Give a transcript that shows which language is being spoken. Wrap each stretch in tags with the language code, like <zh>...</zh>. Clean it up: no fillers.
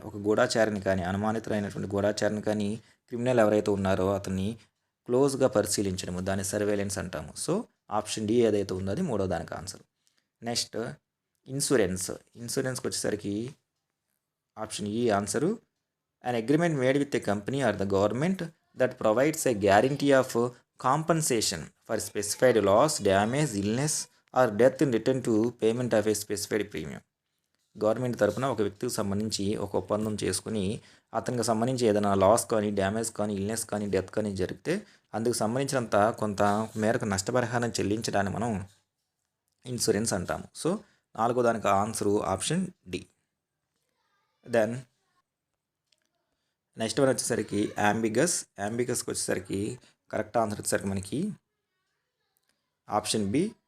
<te>ఒక గూఢాచారిని కానీ, అనుమానితులైనటువంటి గూఢాచారిని కానీ, క్రిమినల్ ఎవరైతే ఉన్నారో అతన్ని క్లోజ్గా పరిశీలించడము, దాన్ని సర్వేలెన్స్ అంటాము. సో ఆప్షన్ డి ఏదైతే ఉందో అది మూడో దానికి ఆన్సర్. నెక్స్ట్ ఇన్సూరెన్స్కి వచ్చేసరికి ఆప్షన్ ఈ answer.</te> <en>An agreement made with a company or the government that provides a guarantee of compensation for specified loss, damage, illness or death in return to payment of a specified premium.</en> <te>Government తరపున ఒక వ్యక్తికి సంబంధించి ఒక ఒప్పందం చేసుకుని అతనికి సంబంధించి ఏదైనా లాస్ కానీ, డ్యామేజ్ కానీ, ఇల్నెస్ కానీ, డెత్ కానీ జరిగితే అందుకు సంబంధించినంత కొంత మేరకు నష్టపరిహారం చెల్లించడాన్ని మనం ఇన్సూరెన్స్ అంటాము. సో 4వ దానికి answer option D. Then next one వచ్చేసరికి యాంబిగస్కి వచ్చేసరికి కరెక్ట్ ఆన్సర్ వచ్చేసరికి మనకి ఆప్షన్ బి.</te>